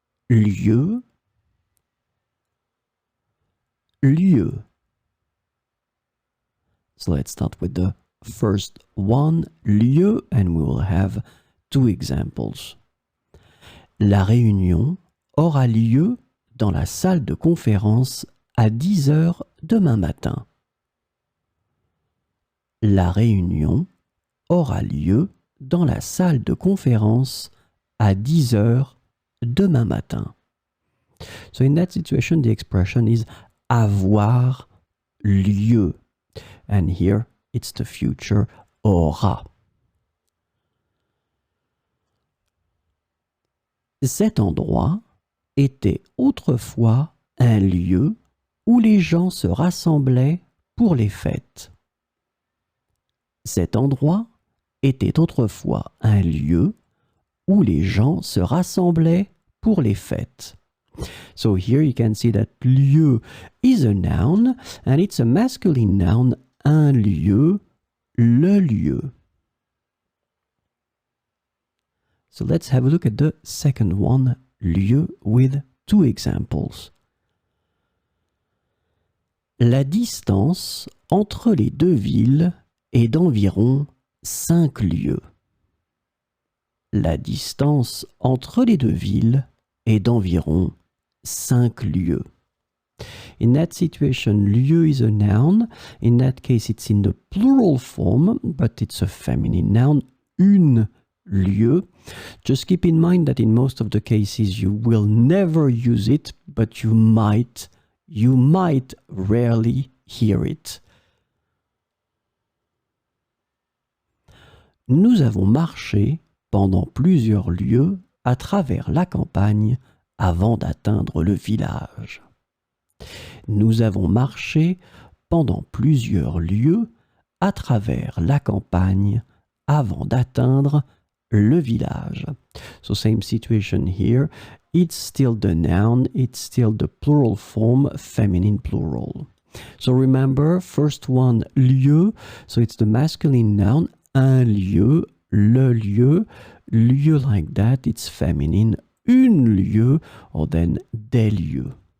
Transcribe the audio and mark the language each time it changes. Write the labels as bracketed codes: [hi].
[fr] Lieu, lieu. [en] So let's start with the first one, lieu, and we will have two examples. [fr] La réunion aura lieu dans la salle de conférence à 10 heures demain matin. La réunion aura lieu dans la salle de conférence à 10 heures demain matin. [en] So in that situation, the expression is avoir lieu. And here, it's the future aura. [fr] Cet endroit était autrefois un lieu où les gens se rassemblaient pour les fêtes. Cet endroit était autrefois un lieu où les gens se rassemblaient pour les fêtes. [en] So here you can see that lieu is a noun and it's a masculine noun, un lieu, le lieu. So let's have a look at the second one, lieu, with two examples. [fr] La distance entre les deux villes est d'environ 5 lieues. La distance entre les deux villes est d'environ 5 lieues. [en] In that situation, lieu is a noun. In that case, it's in the plural form, but it's a feminine noun, une lieu. Just keep in mind that in most of the cases, you will never use it, but you might rarely hear it. [fr] Nous avons marché pendant plusieurs lieues à travers la campagne avant d'atteindre le village. Nous avons marché pendant plusieurs lieues à travers la campagne avant d'atteindre le village. [en] So same situation here. It's still the noun, it's still the plural form, feminine plural. So remember, first one, lieu, so it's the masculine noun, un lieu, le lieu, lieu like that, it's feminine, une lieu, or then des lieux.